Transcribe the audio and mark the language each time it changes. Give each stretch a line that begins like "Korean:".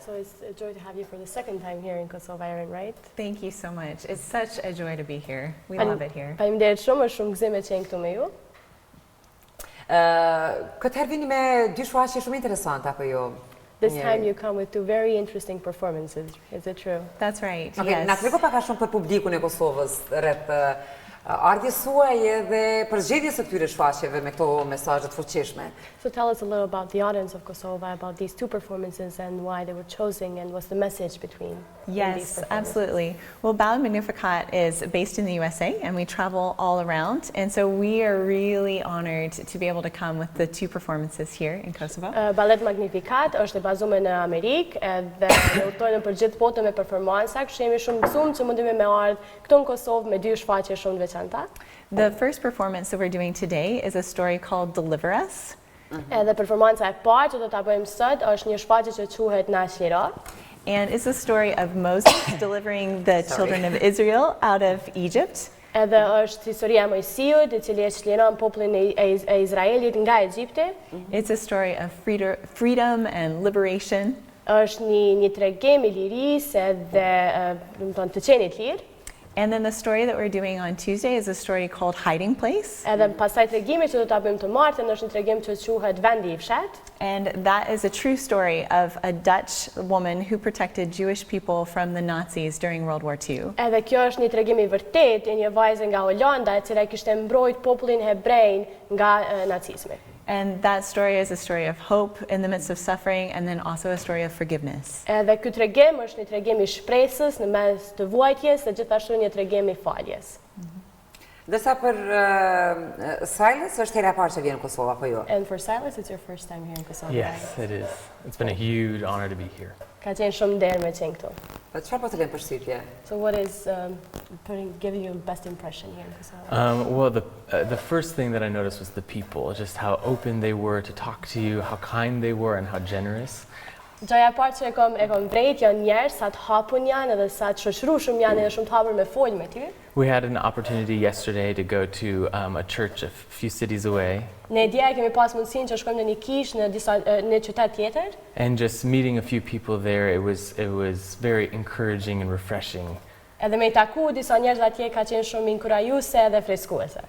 English: So it's a joy to have you for the second time here in Kosovo, Erin, right? Thank you so much. It's such a joy to be here. We love it here.
Albanian: Faleminderit shumë, është shumë gëzim të qenë këtu me ju. Këtë herë vini me dy shfaqje shumë interesante apo jo?
English: This time you come with two very interesting performances. Is it true? That's right.
Albanian: Okay, na trego pak a shumë për publikun e Kosovës rreth ardhjes suaj edhe për zgjedhjes së këtyre shfaqjeve me këto mesazhe të fuqishme.
English: So tell us a little about the audience of Kosovo, about these two performances and why they were chosen and what's the message between Yes, absolutely. Well, Ballet Magnificat is based in the USA and we travel all around, and so we are really honored to be able to come with the two performances here in Kosovo.
Albanian: Ballet Magnificat është e bazuar në Amerikë edhe ne udhtojmë për gjithë botën me performanca, kështu jemi shumë gëzuar që mundemi me ardh këtu në Kosovë me dy shfaqje shumë të veçanta.
English: The first performance that we're doing today is a story called Deliver Us.
Albanian: Edhe performanca e parë që do ta bëjmë sot është një shfaqje që quhet Na Shira.
English: And it's a story of Moses delivering the children of Israel out of Egypt.
Albanian: Edhe është historia e Mojsiut, i cili e çliron popullin e Izraelit nga Egjipti.
English: It's a story of freedom and liberation.
Albanian: Është një tregim i lirisë edhe të qenit lirë.
English: And then the story that we're doing on Tuesday is a story called Hiding Place.
Albanian: Edhe pastaj tregimi që do ta bëjmë të martën është një tregim që quhet Vendi i fshat.
English: And that is a true story of a Dutch woman who protected Jewish people from the Nazis during World War II.
Albanian: Edhe kjo është një tregim i vërtetë i një vajze nga Holanda e cila kishte mbrojt popullin hebrej nga nacizmi.
English: And that story is a story of hope in the midst of suffering, and then also a story of forgiveness.
Albanian: Edhe ky tregim është një tregim i shpresës në mes të vuajtjes dhe gjithashtu një tregim i faljes. Dërsa për Silas është hera e parë që vjen në Kosovë apo jo?
English: And for Silas, it's your first time here in Kosovo. Yes, it is. It's been a huge honor to be here.
Albanian: Ka qenë shumë nder me qenë këtu. Çfarë po të lëm përshtypje?
English: So what is giving you best impression here in Kosovo? Well, the first thing that I noticed was the people, just how open they were to talk to you, how kind they were, and how generous.
Albanian: Gjaja e parë që e kom vrejt janë njerëz sa të hapun janë edhe sa të shoqërueshëm janë edhe shumë të hapur me folj me ty.
English: We had an opportunity yesterday to go to a church a few cities away.
Albanian: Ne dje kemi pas mundësinë që shkojmë në një kish në qytet tjetër.
English: And just meeting a few people there, it was very encouraging and refreshing.
Albanian: Edhe me taku disa njerëz atje ka qenë shumë inkurajuese dhe freskuese.